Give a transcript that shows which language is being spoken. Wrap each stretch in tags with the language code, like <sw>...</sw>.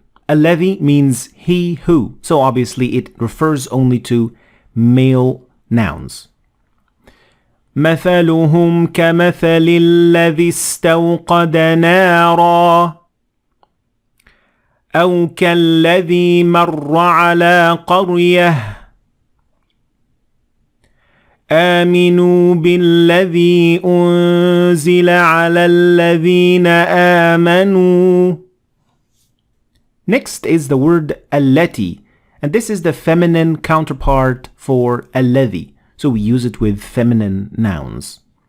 <en>الذي means he who. So obviously it refers only to male nouns.</en> <ar>مثلهم كمثل الذي استوقد نارا أو كالذي مر على قرية آمنوا بالذي أنزل على الذين آمنوا.</ar> <en>Next is the word التي, and this is the feminine counterpart for الذي. So we use it with feminine nouns.</en>